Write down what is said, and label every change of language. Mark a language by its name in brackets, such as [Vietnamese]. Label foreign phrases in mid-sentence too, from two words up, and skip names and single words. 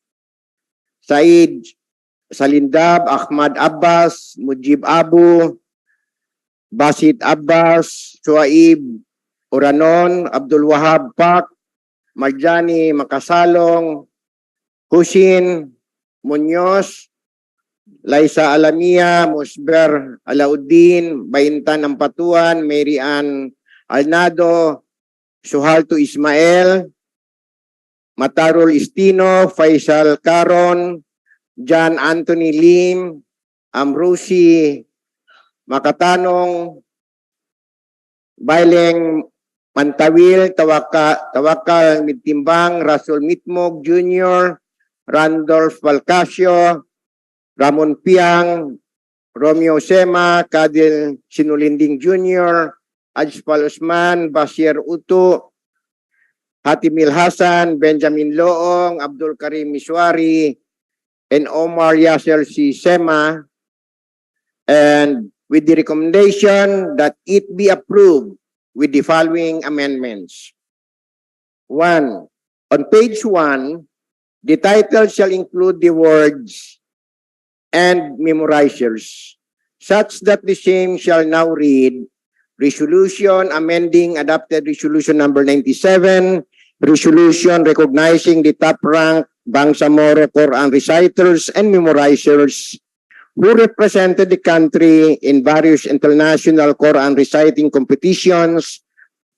[English] Said Salindab, Ahmad Abbas, Mujib Abu, Basit Abbas, Suaib Uranon, Abdul Wahab Pak, Marjani Makasalong, Husin Muñoz, Laisa Alamia, Musber Alauddin, Baintan Ampatuan, Mary Ann Alnado, Suhalto Ismael, Matarol Istino, Faisal Caron, John Anthony Lim, Amrusi Makatanong, Baileng Mantawil, Tawakal Mitimbang, Rasul Mitmog Jr., Randolph Valcasio, Ramon Piang, Romeo Sema, Kadil Sinulinding Jr., Ajpal Usman, Bashir Utu, Hatimil Hasan, Benjamin Loong, Abdul Karim Miswari, and Omar Yasser C. Sema, and with the recommendation that it be approved with the following amendments. 1. On page 1, the title shall include the words "and memorizers," such that the same shall now read, Resolution Amending Adopted Resolution number 97, Resolution Recognizing the Top-Ranked Bangsamoro Quran Reciters and Memorizers who represented the country in various international Quran reciting competitions